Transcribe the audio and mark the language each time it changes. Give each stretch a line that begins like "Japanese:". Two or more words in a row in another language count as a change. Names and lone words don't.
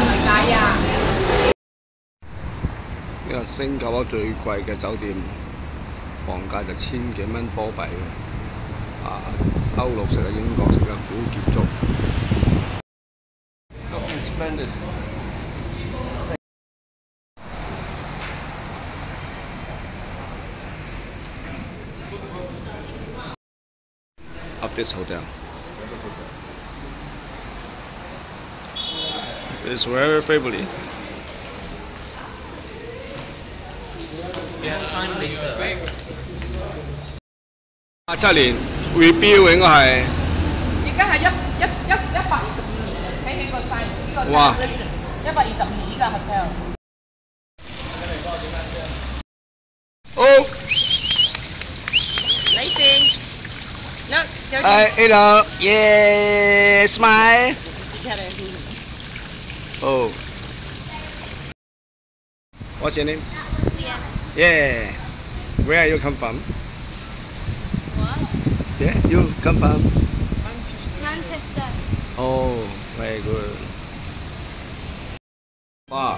Cantonese: 呢個新加坡最貴嘅酒店，房價就1000幾蚊波幣嘅，歐陸式嘅英國式嘅古建築。
English: Up this hotel. It's very favorite. You have time later.
Cantonese: 87年 rebuild 應該係。而家係125年，睇起個 sign 呢個 celebration 125年呢個 hotel。哦。你先。
English: Hello, yeah, smile. Oh. What's your name? Yeah. Where are you come from? What? Yeah, you come from? Manchester. Oh, very good.
Cantonese: 哇！